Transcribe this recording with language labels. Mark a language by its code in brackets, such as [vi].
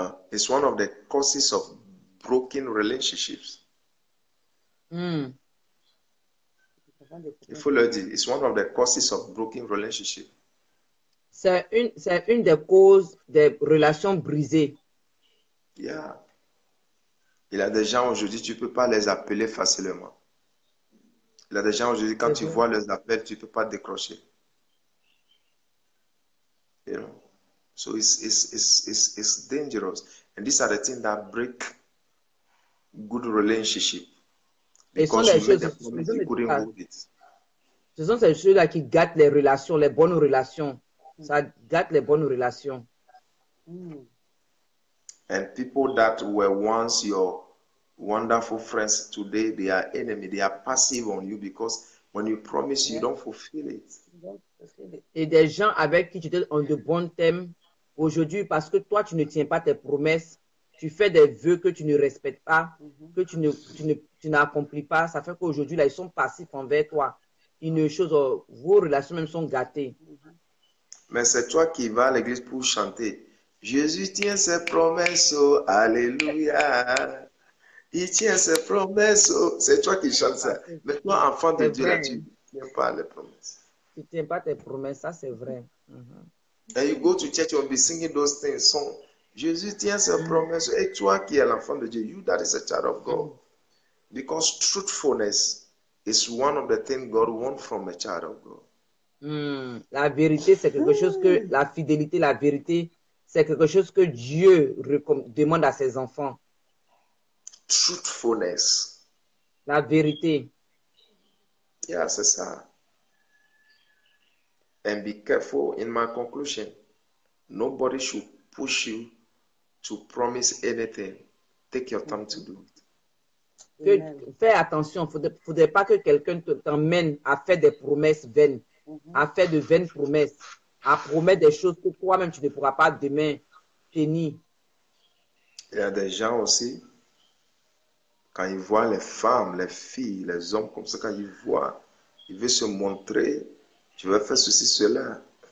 [en] It's one of the causes of broken relationships. [fr] Il faut le dire. [en] It's one of the causes of broken relationships. [fr] C'est une des causes des relations brisées. [en] Yeah. [fr] Il y a des gens aujourd'hui, tu ne peux pas les appeler facilement. Il y a des gens aujourd'hui, quand tu vois les appels, tu ne peux pas décrocher. [en] You know? So it's dangerous. And these are the things that break good relationship. Because you made a promise, you couldn't hold it. [fr] Ce sont ces choses-là qui gâtent les relations, les bonnes relations. Ça gâte les bonnes relations. [en] And people that were once your wonderful friends, today they are enemy. They are passive on you because when you promise, you don't fulfill it. [fr] Et des gens avec qui tu étais en de bons thèmes, aujourd'hui, parce que toi, tu ne tiens pas tes promesses, tu fais des vœux que tu ne respectes pas, que tu n'accomplis pas, ça fait qu'aujourd'hui, là, ils sont passifs envers toi. Vos relations même sont gâtées. Mais c'est toi qui vas à l'église pour chanter. Jésus tient ses promesses, oh, alléluia. Il tient ses promesses, oh. C'est toi qui chantes ça. Mais toi, enfant de Dieu, là, tu ne tiens pas les promesses. Tu ne tiens pas tes promesses, ça c'est vrai. [en] And you go to church, you'll be singing those things, songs. [fr] Jésus tient ses promesses. Et toi qui es l'enfant de Dieu, [en] you that is a child of God. Because truthfulness is one of the things God wants from a child of God. [fr] La vérité, c'est quelque chose que, la fidélité, la vérité, c'est quelque chose que Dieu demande à ses enfants. [en] Truthfulness. [fr] La vérité. [en] Yeah, [fr] c'est ça. [en] And be careful in my conclusion. Nobody should push you to promise anything. Take your time to do it. [fr] Fais attention, il ne faudrait pas que quelqu'un t'emmène à faire des promesses vaines, à faire de vaines promesses, à promettre des choses que toi-même tu ne pourras pas demain tenir. Il y a des gens aussi, quand ils voient les femmes, les filles, les hommes comme ça, quand ils voient, ils veulent se montrer, tu veux faire ceci, cela.